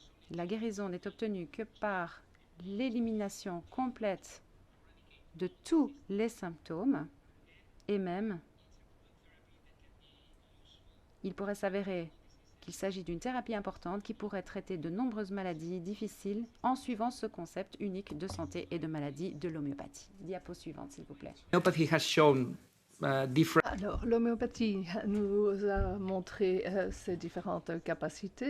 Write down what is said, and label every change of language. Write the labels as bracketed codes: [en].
[fr] La guérison n'est obtenue que par l'élimination complète de tous les symptômes, et même, il pourrait s'avérer qu'il s'agit d'une thérapie importante qui pourrait traiter de nombreuses maladies difficiles en suivant ce concept unique de santé et de maladie de l'homéopathie. Diapo suivante, s'il vous plaît. [en] Homeopathy has shown different. [fr] Alors, l'homéopathie nous a montré ses différentes capacités.